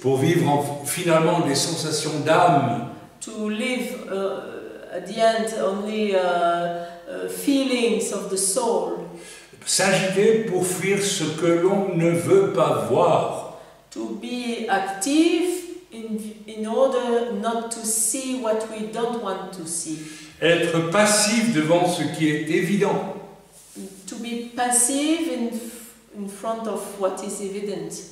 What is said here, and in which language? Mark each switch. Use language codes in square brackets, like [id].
[fr] Pour vivre finalement des sensations d'âme. [en] to live at the end only feelings of the soul, [fr] S'agiter pour fuir ce que l'on ne veut pas voir. [en] to be active in order not to see what we don't want to see, [fr] Être passif devant ce qui est évident. [en] to be passive in front of what is evident.